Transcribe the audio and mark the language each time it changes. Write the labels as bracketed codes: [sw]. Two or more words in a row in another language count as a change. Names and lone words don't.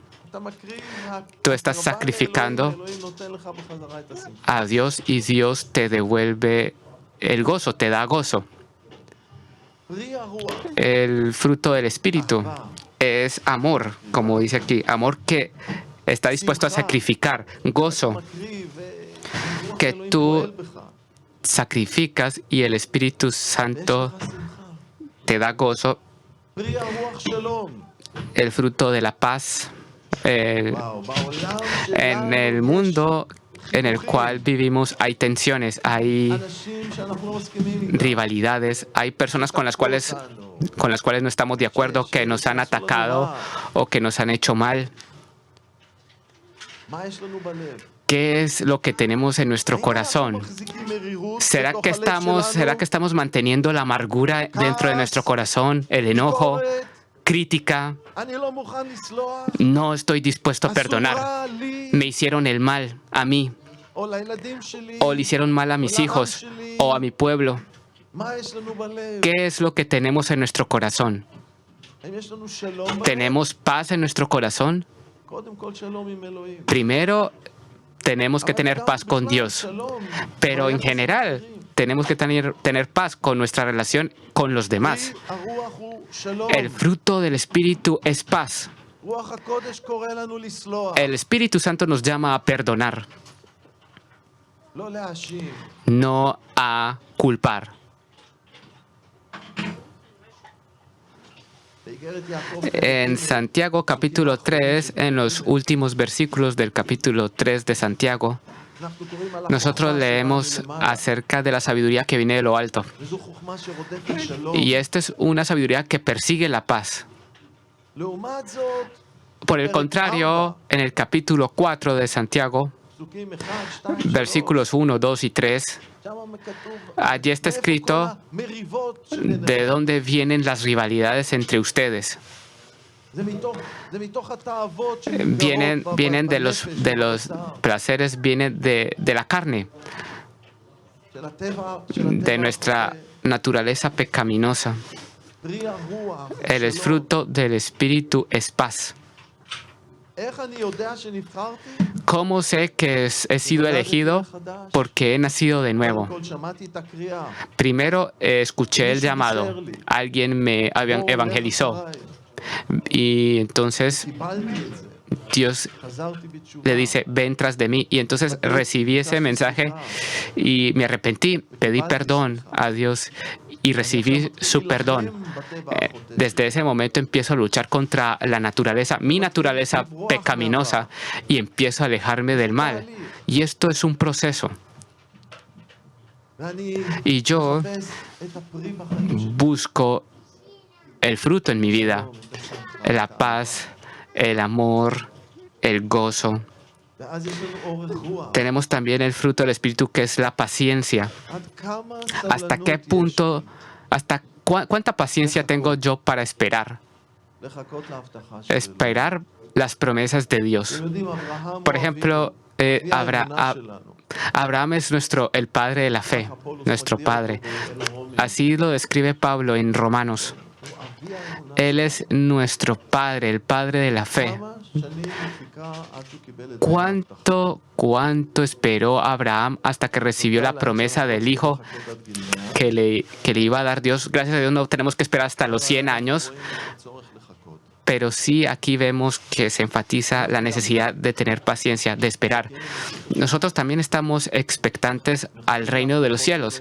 [es] Tú estás sacrificando a Dios y Dios te devuelve el gozo, te da gozo. El fruto del Espíritu es amor, como dice aquí, amor que está dispuesto a sacrificar, gozo. que [he] אלוהים [es] tú [he] פועל בך. [es] sacrificas y el Espíritu [he] ויש [es] Santo [he] לך שמחה. [es] te da gozo, [he] פרי הרוח שלום. [es] el fruto de la paz. [he] וואו, בעולם [es] En el [he] שלנו יש [es] mundo en el cual [he] חיכוכים. [es] vivimos hay tensiones, hay [he] אנשים שאנחנו לא מסכימים איתם. [es] rivalidades, hay personas con las [he] תקפו [es] cuales [he] אותנו. [es] no estamos de acuerdo, que nos han atacado o que nos han hecho mal. [he] מה יש לנו בלב? [es] ¿Qué es lo que tenemos en nuestro [he] האם אנחנו [es] corazón? [he] מחזיקים מרירות [es] ¿Será [he] בתוך [es] que [he] הלב [es] ¿será [he] שלנו? [es] que estamos manteniendo la amargura dentro de nuestro corazón, el enojo, [he] ביקורת, [es] crítica? [he] אני לא מוכן לסלוח. [es] No estoy dispuesto a [he] עשו [es] perdonar. [he] רע לי, [es] Me hicieron el mal a mí, [he] או לילדים שלי. [es] o le hicieron mal a mis hijos, o a mi pueblo. [he] מה יש לנו בלב? [es] ¿Qué es lo que tenemos en nuestro corazón? [he] האם יש לנו שלום בלב? [es] ¿Tenemos paz en nuestro corazón? [he] קודם כל שלום עם אלוהים. [es] Primero, tenemos que [he] אבל [es] tener [he] גם [es] paz con [he] בכלל [es] Dios, [he] שלום [es] pero en [he] ביחס [es] general [he] לאחרים. [es] tenemos que tener paz con nuestra relación con los demás. [he] פרי הרוח הוא שלום. [es] El fruto del Espíritu es paz. [he] רוח הקודש קורא לנו לסלוח. [es] El Espíritu Santo nos llama a perdonar, [he] לא להאשים. [es] no a culpar. [he] באיגרת יעקב [es] En Santiago capítulo 3, en los últimos versículos del capítulo 3 de Santiago, [he] אנחנו קוראים על [es] nosotros [he] החוכמה [es] leemos [he] שבאה מלמעלה. [es] acerca de la sabiduría que viene de lo alto. [he] וזו חוכמה שרודפת שלום. [es] Y esta es una sabiduría que persigue la paz. [he] לעומת זאת, [es] Por el contrario, en el capítulo 4 de Santiago, [he] פסוקים 1, 2, 3, [es] versículos 1, 2 y 3, [he] שם כתוב, [es] allí está [he] מאיפה [es] escrito [he] כל המריבות [es] de [he] שביניהם? [es] dónde vienen las rivalidades entre ustedes. [he] זה מתוך התאוות [es] Vienen [he] שנפגעות [es] de los [he] בבשר, [es] placeres, vienen de la carne, [he] של הטבע, [es] de nuestra naturaleza pecaminosa. [he] פרי הרוח, [es] El [he] שלום. [es] fruto del Espíritu es paz. [he] איך אני יודע שנבחרתי? [es] ¿Cómo sé que he sido elegido? Porque he nacido de [he] קודם [es] nuevo. [he] כל שמעתי את הקריאה. [es] Primero escuché el llamado, alguien me [he] בואו, [es] evangelizó [he] לך אחריי. [es] y entonces [he] קיבלתי את זה. [es] Dios [he] חזרתי בתשובה. [es] le dice, ven tras de mí. Y entonces recibí ese mensaje y me arrepentí, pedí perdón a Dios y recibí su perdón. Desde ese momento empiezo a luchar contra la naturaleza, mi naturaleza pecaminosa, y empiezo a alejarme del mal. Y esto es un proceso. [he] ואני [es] Y yo [he] מחפש את הפרי בחיים שלי. [es] busco el fruto en mi vida, la paz, el amor, el gozo. [he] ואז יש לנו אורך רוח. [es] Tenemos también el fruto del Espíritu, que es la paciencia. [he] עד כמה [es] ¿Hasta [he] סבלנות [es] qué [he] יש [es] punto, cuánta paciencia tengo yo para esperar? [he] לחכות להבטחה של אלוהים. [es] Esperar las promesas de Dios. [he] אתם יודעים, אברהם [es] Por [he] הוא [es] ejemplo, [he] אבי האמונה שלנו. [es] Abraham es el padre de la fe, nuestro padre. Así lo describe Pablo en Romanos. [he] הוא אבי האמונה. [es] Él es nuestro padre, el padre de la fe. [he] כמה שנים הוא חיכה עד שהוא קיבל את ההבטחה. [es] ¿Cuánto esperó Abraham hasta que recibió la promesa del hijo que le iba a dar Dios? Gracias a Dios no tenemos que esperar hasta los 100 años, pero sí aquí vemos que se enfatiza la necesidad de tener paciencia, de esperar. Nosotros también estamos expectantes al reino de los cielos.